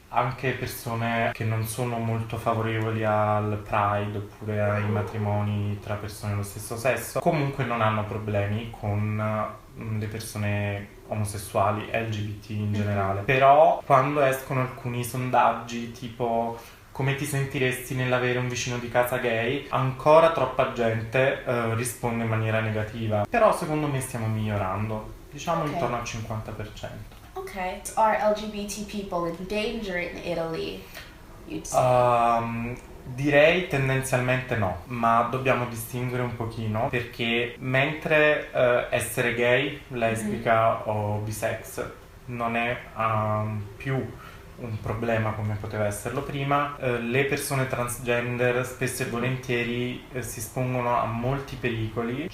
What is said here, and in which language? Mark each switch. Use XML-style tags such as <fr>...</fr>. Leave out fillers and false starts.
<it>anche persone che non sono molto favorevoli al Pride oppure ai matrimoni tra persone dello stesso sesso, comunque non hanno problemi con le persone omosessuali, LGBT in generale. Però quando escono alcuni sondaggi tipo come ti sentiresti nell'avere un vicino di casa gay, ancora troppa gente risponde in maniera negativa. Però secondo me stiamo migliorando, diciamo Ok. intorno al 50%. Okay.</it> <en>Are LGBT people in danger in Italy? You'd say.</en> <it>Direi tendenzialmente no, ma dobbiamo distinguere un pochino perché mentre essere gay, lesbica o bisex non è più un problema come poteva esserlo prima, le persone transgender spesso e volentieri si espongono a molti pericoli.</it>